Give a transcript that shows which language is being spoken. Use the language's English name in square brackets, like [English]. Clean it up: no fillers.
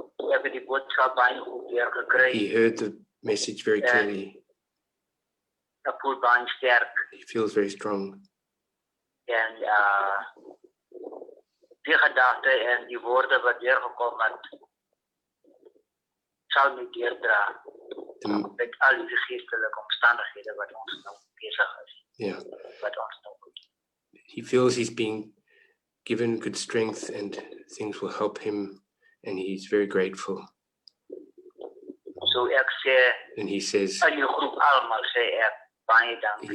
[Afrikaans] Ek het die boodskap baie goed deurgekry. [English] He heard the message very clearly. [Afrikaans] Ek voel baie sterk. [English] He feels very strong. [Afrikaans] En die gedagte en die woorde wat deurgekom het, sal my deurdra met al die geestelike omstandighede wat ons nou besig is. [English] Yeah. [Afrikaans] Wat ons nou moet. [English] He feels he's being given good strength and things will help him, and he's very grateful. [Afrikaans] So ek sê, [English] And he says, [Afrikaans] aan die groep almal sê ek baie dankie.